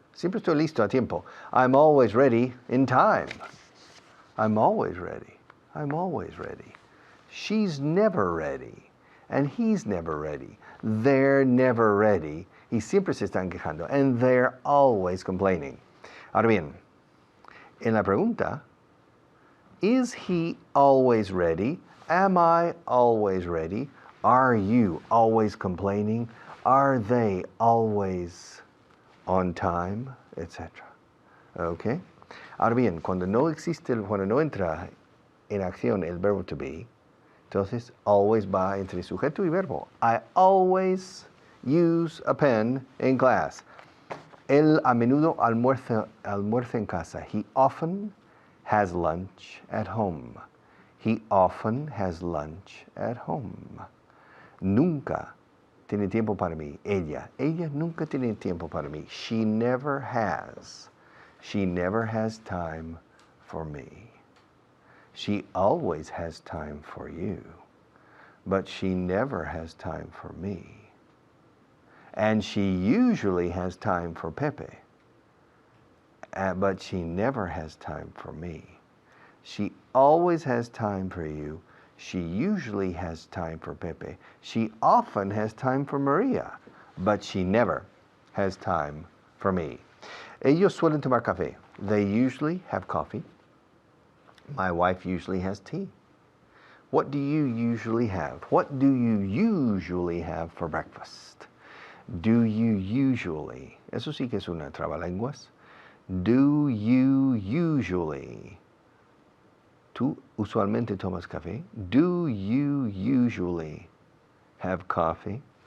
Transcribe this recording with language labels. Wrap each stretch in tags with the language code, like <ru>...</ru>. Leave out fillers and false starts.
<es>Siempre estoy listo a tiempo.</es> <en>I'm always ready in time. I'm always ready. I'm always ready. She's never ready. And he's never ready. They're never ready.</en> <es>Y siempre se están quejando.</es> <en>And they're always complaining.</en> <es>Ahora bien, en la pregunta,</es> <en>is he always ready? Am I always ready? Are you always complaining? Are they always on time? Etc. Okay?</en> <es>Ahora bien, cuando no entra en acción el verbo to be, entonces, always va entre sujeto y verbo.</es> <en>I always use a pen in class.</en> <es>Él a menudo almuerza en casa.</es> <en>He often has lunch at home. He often has lunch at home.</en> <es>Nunca tiene tiempo para mí. Ella nunca tiene tiempo para mí.</es> <en>She never has. She never has time for me. She always has time for you, but she never has time for me. And she usually has time for Pepe, but she never has time for me. She always has time for you. She usually has time for Pepe. She often has time for Maria, but she never has time for me.</en> <es>Ellos suelen tomar café.</es> <en>They usually have coffee. My wife usually has tea. What do you usually have? What do you usually have for breakfast? Do you usually?</en> <es>Eso sí que es una trabalenguas.</es> <en>Do you usually?</en> <es>¿Tú usualmente tomas café?</es> <en>Do you usually have coffee?</en>